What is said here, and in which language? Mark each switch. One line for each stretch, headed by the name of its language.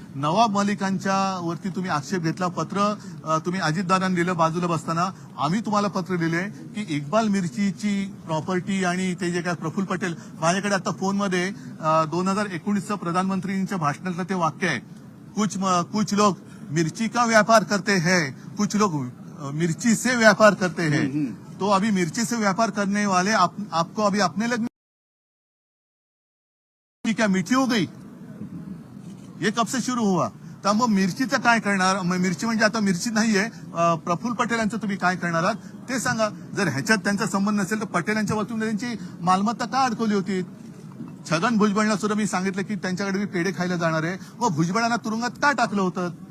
Marathi: नवाब मलिकांच्या वरती तुम्ही आक्षेप घेतला, पत्र तुम्ही अजितदादांनी दिलं बाजूला बसताना, आम्ही तुम्हाला पत्र दिले की इक्बाल मिर्चीची प्रॉपर्टी आणि ते जे काय प्रफुल्ल पटेल, माझ्याकडे आता फोनमध्ये 2019चं प्रधानमंत्रींच्या भाषणातलं ते वाक्य आहे,
Hindi: कुछ लोग मिर्ची का व्यापार करते हैं, कुछ लोग मिर्ची से व्यापार करते हैं। तो अभी मिर्ची से व्यापार करने वाले आपको अभी अपने लगने क्या मीठी हो गई? ये कब से शुरू हुआ?
Marathi: तर मग मिरचीचं काय करणार? मिरची म्हणजे आता मिरची नाहीये, प्रफुल्ल पटेल यांचं तुम्ही काय करणार आहात ते सांगा। जर ह्याच्यात त्यांचा संबंध नसेल तर पटेल यांच्या वतीने त्यांची मालमत्ता का अडकवली होती? छगन भुजबळला सुद्धा मी सांगितलं की त्यांच्याकडे मी पेढे खायला जाणार आहे, मग भुजबळांना तुरुंगात का टाकलं होतं?